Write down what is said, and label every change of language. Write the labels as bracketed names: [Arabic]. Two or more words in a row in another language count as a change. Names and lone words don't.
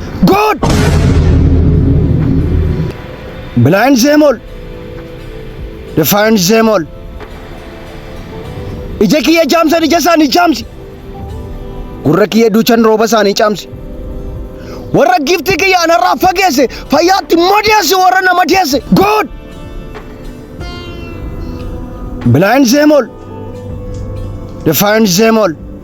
[English] Good! Blind them all. Define them all. [Oromo] Ija kiyya jaamsan ija isaanii jaamsi. Gurra kiyya duuchan rooba isaanii jaamsi. Warra giftii kiyya anarraa fageesse fayyaatti madeessi warra na madeesse. [English] Good! Blind them all. Define them all.